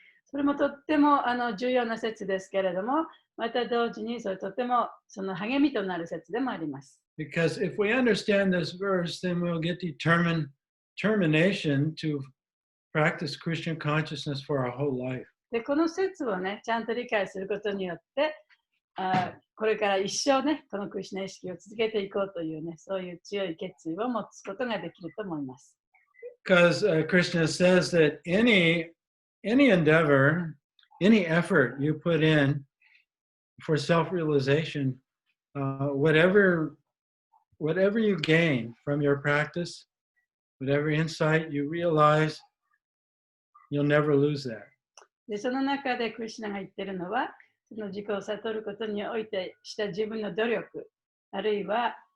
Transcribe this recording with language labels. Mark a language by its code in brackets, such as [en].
[ja] それもとっても重要な説ですけれども、また同時にそれとてもその励みとなる説でもあります。 [en] Because if we understand this verse, then we'll get determination to practice Krishna consciousness for our whole life. [ja] で、この説をね、ちゃんと理解することによって、これから一生ね、このクリシュナ意識を続けていこうというね、そういう強い決意を持つことができると思います。 [en] Because Krishna says that any endeavor, any effort you put in for self-realization, whatever you gain from your practice, whatever insight you realize, you'll never lose that. [ja] で、その中でクリシュナが言っているのは、その自己を悟ることにおいてした自分の努力、あるいは、